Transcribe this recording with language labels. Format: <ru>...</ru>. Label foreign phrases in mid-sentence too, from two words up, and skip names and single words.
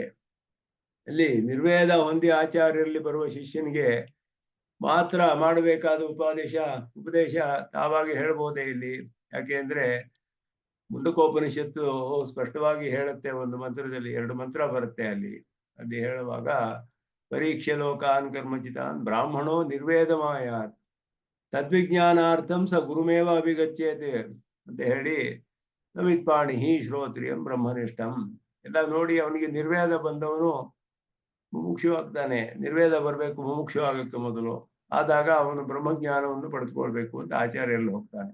<kn>ಅಲ್ಲಿ ನಿರ್ವೇದ ಹೊಂದಿ ಆಚಾರ್ಯರಲ್ಲಿ ಬರುವ ಶಿಷ್ಯನಿಗೆ ಮಾತ್ರ ಮಾಡಬೇಕಾದ ಉಪದೇಶ ತಾವಾಗಿ ಹೇಳ್ಬೋದೇ ಇಲ್ಲಿ. ಯಾಕೆ ಅಂದ್ರೆ ಮುಂಡಕೋಪನಿಷತ್ತು ಸ್ಪಷ್ಟವಾಗಿ ಹೇಳುತ್ತೆ. ಒಂದು ಮಂತ್ರದಲ್ಲಿ 2 ಮಂತ್ರ ಬರುತ್ತೆ ಅಲ್ಲಿ ಹೇಳುವಾಗ,</kn> <sa>ಪರೀಕ್ಷೆ ಲೋಕಾನ್ ಕರ್ಮಚಿತಾನ್ ಬ್ರಾಹ್ಮಣೋ ನಿರ್ವೇದಮಾಯಾತ್ ತದ್ವಿಜ್ಞಾನಾರ್ಥಂ ಸ ಗುರುಮೇವ ಅಭಿಗಚ್ಚೇತೆ</sa> <kn>ಅಂತ ಹೇಳಿ,</kn> <sa>ನವಿತ್ಪಾಣಿ ಶ್ರೋತ್ರಿಯಂ ಬ್ರಹ್ಮನಿಷ್ಠಂ</sa> <kn>ಎಲ್ಲ ನೋಡಿ ಅವನಿಗೆ ನಿರ್ವೇದ ಬಂದವನು ಮುಮುಕ್ಷು ಆಗ್ತಾನೆ. ನಿರ್ವೇದ ಬರಬೇಕು ಮುಮುಕ್ಷು ಆಗಕ್ಕೆ ಮೊದಲು, ಆದಾಗ ಅವನು ಬ್ರಹ್ಮಜ್ಞಾನವನ್ನು ಪಡೆದುಕೊಳ್ಬೇಕು ಅಂತ ಆಚಾರ್ಯರಲ್ಲಿ ಹೋಗ್ತಾನೆ.</kn>